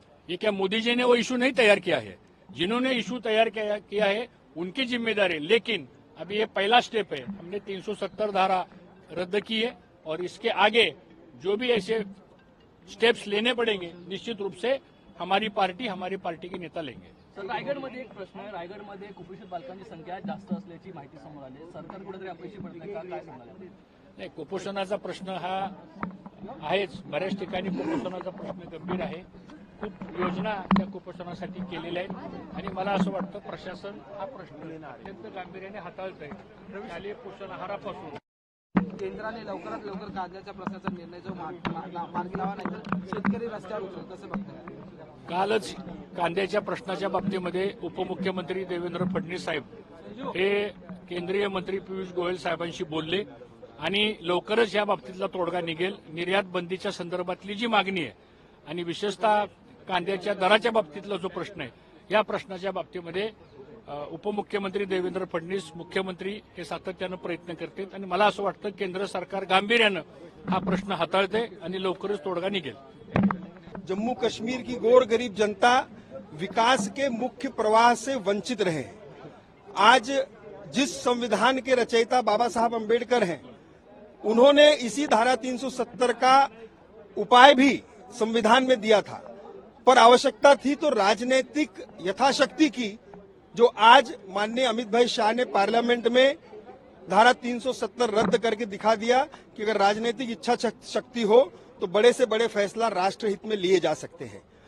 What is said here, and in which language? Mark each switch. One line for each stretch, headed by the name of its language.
Hindi: ये क्या मोदी जी ने वो इशू नहीं तैयार किया है? जिन्होंने इशू तैयार किया है उनकी जिम्मेदारी। लेकिन अभी ये पहला स्टेप है, हमने 370 धारा रद्द की है और इसके आगे जो भी ऐसे स्टेप्स लेने पड़ेंगे निश्चित रूप से हमारी पार्टी के नेता लेंगे।
Marathi: सर, रायगडमध्ये एक प्रश्न आहे. रायगडमध्ये कुपोषित बालकांची संख्या जास्त असल्याची माहिती समोर आली आहे. सरकार कुठेतरी अपयशी पडते का, काय सांगाल? नाही, कुपोषणाचा प्रश्न हा आहेच. बऱ्याच ठिकाणी कुपोषणाचा प्रश्न गंभीर आहे. खूप योजना त्या कुपोषणासाठी केलेल्या आहेत आणि मला असं वाटतं प्रशासन हा प्रश्न अत्यंत गांभीर्याने हाताळत आहे. शालेय पोषण आहारापासून केंद्राने लवकरात लवकर कांद्याच्या प्रश्नाचा निर्णय जो मार्गी लावा, नाही तर शेतकरी रस्त्यावर उतरतील, कसं बघताय? कालच कांद्याच्या प्रश्नाच्या बाबतीमध्ये उपमुख्यमंत्री देवेंद्र फडणवीस साहेब हे केंद्रीय मंत्री पियुष गोयल साहेबांशी बोलले आणि लवकरच या बाबतीतला तोडगा निघेल. निर्यात बंदीच्या संदर्भातली जी मागणी आहे आणि विशेषतः कांद्याच्या दराच्या बाबतीतला जो प्रश्न आहे, या प्रश्नाच्या बाबतीमध्ये उपमुख्यमंत्री देवेंद्र फडणवीस, मुख्यमंत्री हे सातत्यानं प्रयत्न करतात आणि मला असं वाटतं केंद्र सरकार गांभीर्यानं हा प्रश्न हाताळते आणि लवकरच तोडगा निघेल.
Hindi: जम्मू कश्मीर की गौर गरीब जनता विकास के मुख्य प्रवाह से वंचित रहे। आज जिस संविधान के रचयिता बाबा साहब अम्बेडकर हैं, उन्होंने इसी धारा 370 का उपाय भी संविधान में दिया था, पर आवश्यकता थी तो राजनीतिक यथाशक्ति की, जो आज माननीय अमित भाई शाह ने पार्लियामेंट में धारा 370 रद्द करके दिखा दिया कि अगर राजनीतिक इच्छा शक्ति हो तो बड़े से बड़े फैसला राष्ट्रहित में लिए जा सकते हैं।